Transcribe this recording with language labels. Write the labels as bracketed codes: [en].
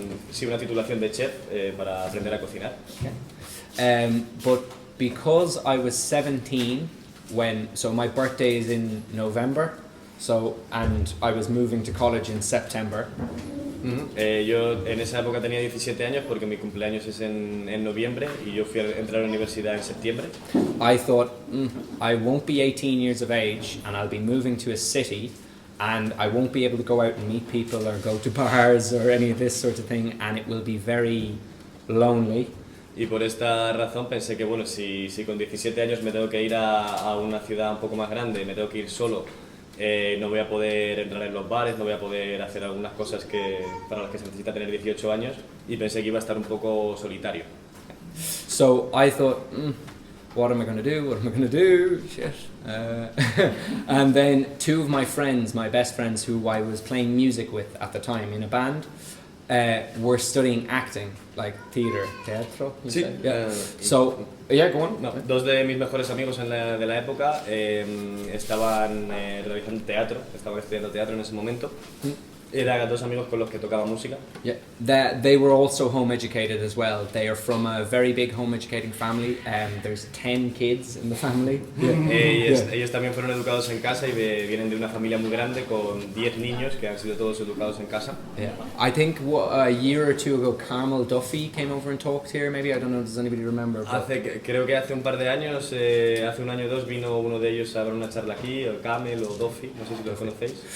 [es] sí, una titulación de chef para aprender a cocinar. [en] Okay. But because I was 17 so my birthday is in November, and I was moving to college in September. [es] Yo en esa época tenía 17 años porque mi cumpleaños es en noviembre y yo fui a entrar a la universidad en septiembre. [en] I thought, I won't be 18 years of age and I'll be moving to a city and I won't be able to go out and meet people or go to bars or any of this sort of thing, and it will be very lonely. [es] Y por esta razón pensé que bueno, si con 17 años me tengo que ir a una ciudad un poco más grande, me tengo que ir solo, no voy a poder entrar en los bares, no voy a poder hacer algunas cosas para las que se necesita tener 18 años, y pensé que iba a estar un poco solitario. [en] So I thought, what am I going to do? What am I going to do? Shit. And then two of my friends, my best friends who I was playing music with at the time in a band, were studying acting, like teatro. [es] Sí. [en] Yeah. So, yeah, go on. [es] No, dos de mis mejores amigos de la época estaban realizando teatro, estaban estudiando teatro en ese momento. Eran dos amigos con los que tocaba música. [en] Yeah, they were also home educated as well. They are from a very big home educating family. There's 10 kids in the family. [es] Ellos también fueron educados en casa y vienen de una familia muy grande con 10 niños que han sido todos educados en casa. [en] Yeah. I think a year or two ago, Carmel Duffy came over and talked here. Maybe, I don't know, does anybody remember? [es] Creo que hace un par de años, hace un año o dos, vino uno de ellos a dar una charla aquí, o Camel o Duffy, no sé si los conocéis.